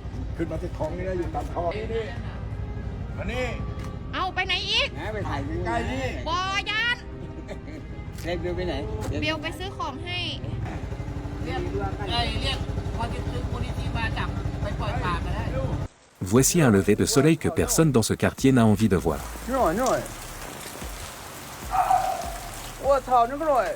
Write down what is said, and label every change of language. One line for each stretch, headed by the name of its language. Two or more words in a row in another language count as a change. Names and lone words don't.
Thai: ขึ้นมาที่ท้องนี่นะอยู่ตามท่อนี่มานี่ เอาไปไหนอีก ไปถ่ายวิว ใกล้นี่ บอยาน เล็กเบลไปไหน เบลไปซื้อของให้
French: Voici un lever de soleil que personne dans ce quartier n'a envie de voir.
Chinese: 热我操，那么热！